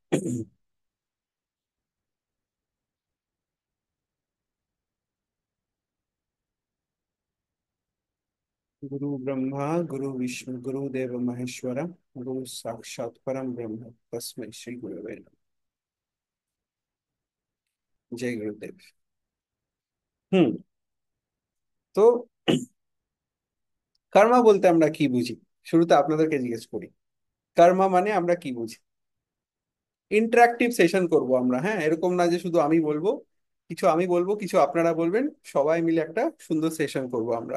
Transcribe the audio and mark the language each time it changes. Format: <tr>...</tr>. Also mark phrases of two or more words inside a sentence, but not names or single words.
<sa>गुरु ब्रह्मा गुरु विष्णु गुरुदेव महेश्वर गुरु साक्षात परम ब्रह्म तस्मै श्री गुरवे नमः।</sa> <hi>जय गुरुदेव। হুম।</hi> <bn>তো কর্মা বলতে আমরা কি বুঝি, শুরুতে আপনাদেরকে জিজ্ঞেস করি। কর্মা মানে আমরা কি বুঝি?</bn> <en>interactive session</en> <bn>করব আমরা, হ্যাঁ, এরকম না যে শুধু আমি বলবো, কিছু আমি বলবো, কিছু আপনারা বলবেন, সবাই মিলে একটা সুন্দর সেশন করব আমরা।</bn>